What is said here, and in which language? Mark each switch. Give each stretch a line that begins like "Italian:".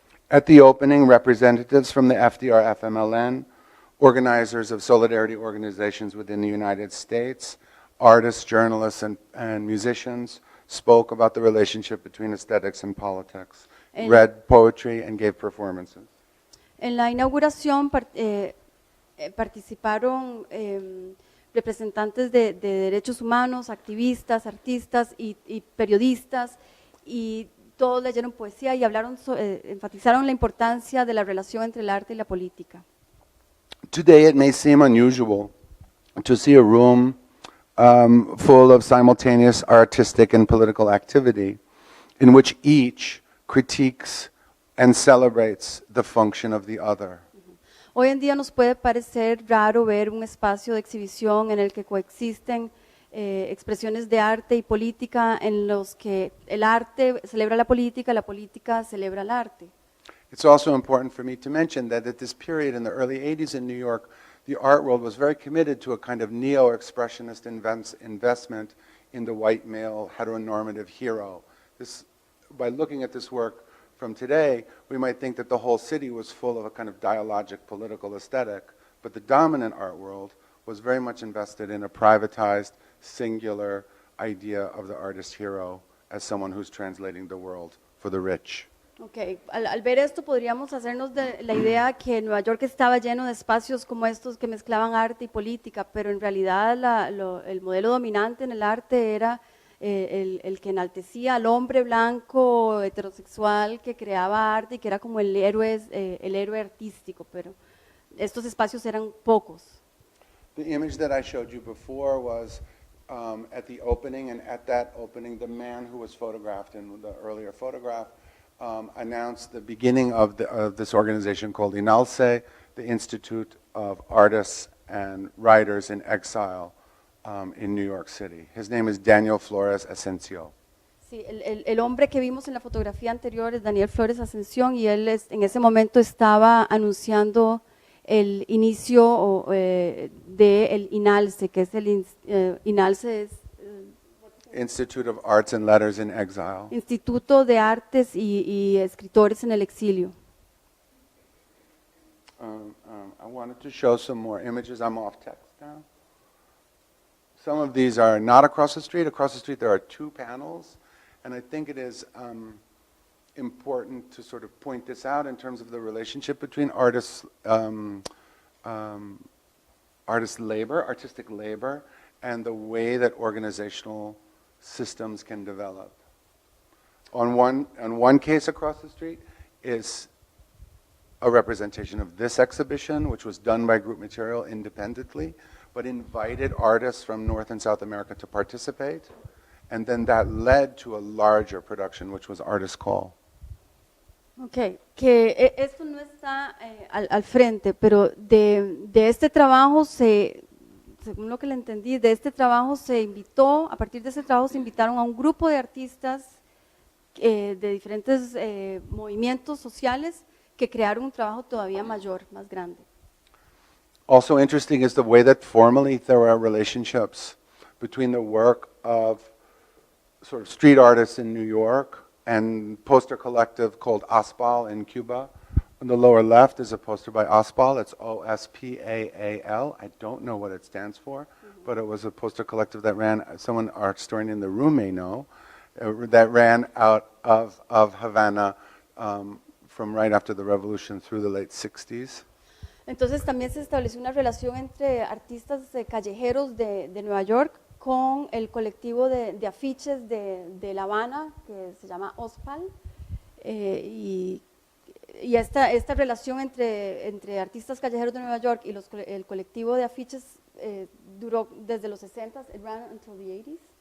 English: At the opening, representatives from the FDR-FMLN, organizers of solidarity organizations within the United States, artists, journalists, and musicians spoke about the relationship between aesthetics and politics, read poetry, and gave performances.
Spanish: En la inauguración participaron representantes de derechos humanos, activistas, artistas y periodistas, y todos leyeron poesía y enfatizaron la importancia de la relación entre el arte y la política.
English: Today it may seem unusual to see a room full of simultaneous artistic and political activity in which each critiques and celebrates the function of the other.
Spanish: Hoy en día nos puede parecer raro ver un espacio de exhibición en el que coexisten expresiones de arte y política en los que el arte celebra la política celebra el arte.
English: It's also important for me to mention that at this period in the early 80s in New York, the art world was very committed to a kind of neo-expressionist investment in the white male heteronormative hero. By looking at this work from today, we might think that the whole city was full of a kind of dialogic political aesthetic, but the dominant art world was very much invested in a privatized, singular idea of the artist hero as someone who's translating the world for the rich. Okay.
Spanish: Al ver esto podríamos hacernos de la idea que Nueva York estaba lleno de espacios como estos que mezclaban arte y política, pero en realidad el modelo dominante en el arte era el que enaltecía al hombre blanco heterosexual que creaba arte y que era como el héroe artístico, pero estos espacios eran pocos.
English: The image that I showed you before was at the opening, and at that opening the man who was photographed in the earlier photograph announced the beginning of this organization called INALCE, the Institute of Artists and Writers in Exile in New York City. His name is Daniel Flores Asensio.
Spanish: Sí, el hombre que vimos en la fotografía anterior es Daniel Flores Ascensión y él en ese momento estaba anunciando el inicio del INALCE, que es INALCE es
English: Institute of Arts and Letters in Exile.
Spanish: Instituto de Artes y Escritores en el Exilio.
English: I wanted to show some more images. I'm off text now. Some of these are not across the street. Across the street there are two panels, and I think it is important to sort of point this out in terms of the relationship between artists' artistic labor, and the way that organizational systems can develop. On one case across the street is a representation of this exhibition, which was done by Group Material independently, but invited artists from North and South America to participate, and then that led to a larger production, which was Artist Call.
Spanish: Okay, que esto no está al frente, pero de este trabajo según lo que le entendí, de este trabajo a partir de ese trabajo se invitaron a un grupo de artistas de diferentes movimientos sociales que crearon un trabajo todavía mayor, más grande.
English: Also interesting is the way that formally there are relationships between the work of sort of street artists in New York and poster collective called OSPAL in Cuba. On the lower left is a poster by OSPAL. It's OSPAAL. I don't know what it stands for, but it was a poster collective that ran, someone, art historian in the room may know, that ran out of Havana from right after the revolution through the late 60s.
Spanish: Entonces también se estableció una relación entre artistas callejeros de Nueva York con el colectivo de afiches de La Habana, que se llama OSPAL, y esta relación entre artistas callejeros de Nueva York y el colectivo de afiches duró desde los 60s,
English: it ran until the 80s.